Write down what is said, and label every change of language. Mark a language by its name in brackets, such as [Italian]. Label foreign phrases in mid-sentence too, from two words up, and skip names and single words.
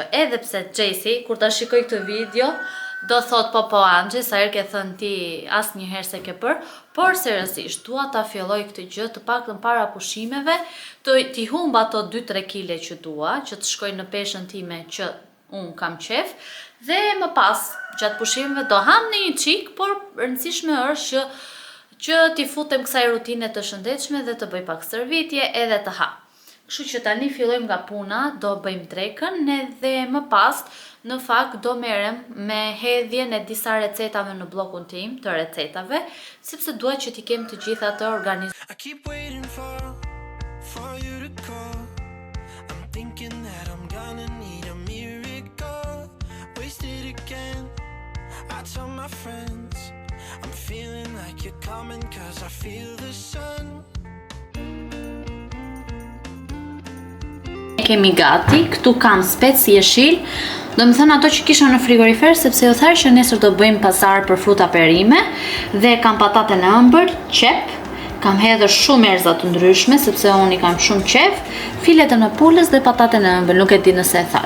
[Albanian] Edhe pse Jesi, kur ta shikoj këtë video, do thot po Angje, sa herë ke thënë ti asnjëherë se ke bër, por seriozisht dua ta filloj këtë gjë, të paktën para pushimeve, t'i humb ato 2-3 kg që dua, që të shkojnë në peshën time që unë kam qef, dhe më pas gjatë pushimeve do ham në një çik, por rëndësishme është që t'i futem kësaj rutine të shëndetshme dhe të bëj pak stërvitje edhe të ha. Kështu që tani fillojmë nga puna, do bëjmë drekën edhe më pas në fakt do merrem me hedhjen e disa recetave në bllokun tim të recetave, sepse dua që t'i kem të gjitha të organizuar. [English] I keep waiting for you to call. I'm thinking that I'm gonna need a miracle. Wasted again. I tell my friends I'm feeling like you're coming cause I feel the sun. [Albanian] Kemi gati, këtu kam spec jeshil, do më thënë ato që kisha në frigorifer, sepse ju thash që nesër do bëjmë pazar për fruta perime, dhe kam patate në ëmbël, qep, kam hedhur shumë erëza të ndryshme, sepse unë i kam shumë qef, filetën e pulës dhe patate në ëmbël, nuk e di nëse e thash.